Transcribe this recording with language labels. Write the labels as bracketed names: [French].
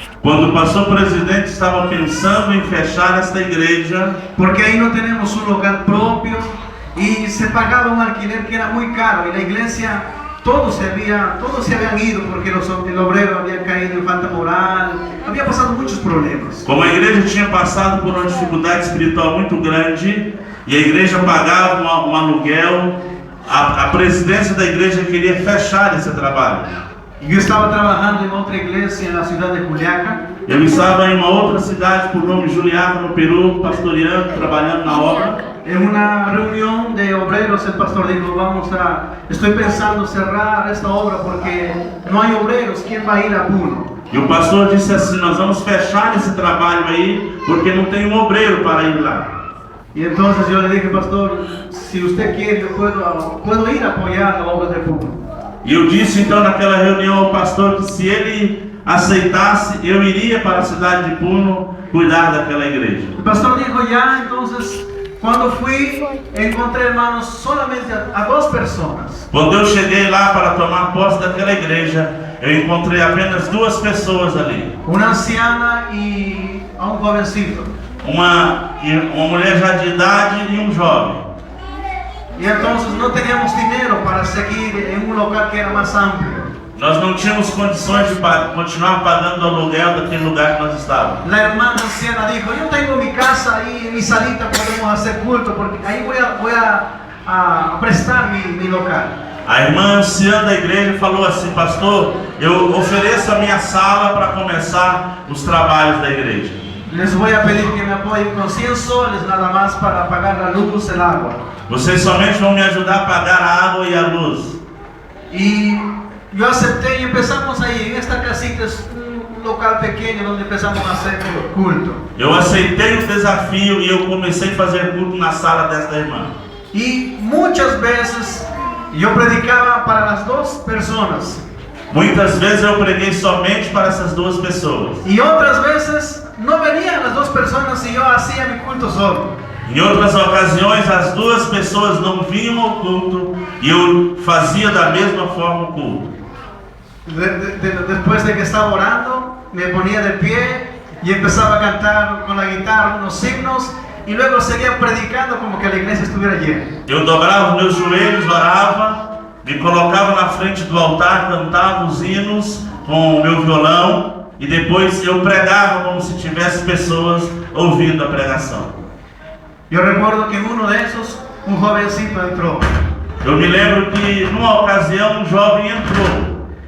[Portuguese] Quando o pastor presidente estava pensando em fechar esta igreja, [Spanish] porque ahí no tenemos un local propio y se pagaba un alquiler que era muy caro y la iglesia todos se habían ido porque el obrero había caído en falta moral, había pasado muchos problemas. [Portuguese] Como a igreja tinha passado por uma dificuldade espiritual muito grande e a igreja pagava um aluguel, a presidência da igreja queria fechar esse trabalho. [Spanish] Yo estaba trabajando en otra iglesia en la ciudad de Juliaca. [Portuguese] Eu estava em uma outra cidade por nome Juliaca, no Peru, pastoreando, trabalhando na obra. [Spanish] En una reunión de obreros el pastor dijo, estoy pensando cerrar esta obra porque no hay obreros, ¿quién va a ir a Puno? [Portuguese] E o pastor disse assim, nós vamos fechar esse trabalho aí porque não tem um obreiro para ir lá. [Spanish] Y entonces yo le dije, pastor, si usted quiere, yo puedo ir a apoyar la obra de Puno. [Portuguese] E eu disse então naquela reunião ao pastor que se ele aceitasse, eu iria para a cidade de Puno cuidar daquela igreja. [Spanish] O pastor dijo ya, entonces, cuando fui, encontré, hermanos, solamente a 2 personas. [Portuguese] Quando eu cheguei lá para tomar posse daquela igreja, eu encontrei apenas 2 pessoas ali. [Spanish] Una anciana y a un jovencito. [Portuguese] Uma mulher já de idade e um jovem. [Spanish] Y entonces no teníamos dinero para seguir en un local que era más amplio. [Portuguese] Nós não tínhamos condições de continuar pagando o aluguel daquele lugar que nós estávamos. [Spanish] La hermana anciana dijo, yo tengo mi casa ahí, en mi salita podemos hacer culto, porque ahí voy a prestar mi local. [Portuguese] A irmã anciã da igreja falou assim, pastor, eu ofereço a minha sala para começar os trabalhos da igreja. [Spanish] Les voy a pedir que me apoyen con 100 soles nada más para pagar la luz, el agua. [Portuguese] Vocês somente vão me ajudar a pagar a água e a luz. [Spanish] Y yo acepté y empezamos ahí, en esta casita es un local pequeño donde empezamos a hacer culto. [Portuguese] Eu aceitei o desafio e eu comecei a fazer culto na sala desta irmã. [Spanish] Y muchas veces yo predicaba para las 2 personas. [Portuguese] Muitas vezes eu preguei somente para essas 2 pessoas. [Spanish] Y otras veces no venían las 2 personas y yo hacía mi culto solo. [Portuguese] Em outras ocasiões, as 2 pessoas não vinham ao culto e eu fazia da mesma forma o culto. [Spanish] Después de que estaba orando, me ponía de pie y empezaba a cantar con la guitarra unos himnos y luego seguía predicando como que la iglesia estuviera llena. [Portuguese] Eu dobrava os meus joelhos, orava, me colocava na frente do altar, cantava os hinos com o meu violão e depois eu pregava como se tivesse pessoas ouvindo a pregação. [Spanish] Yo recuerdo que en uno de esos un jovencito entró. [Portuguese] Eu me lembro que numa ocasião um jovem entrou.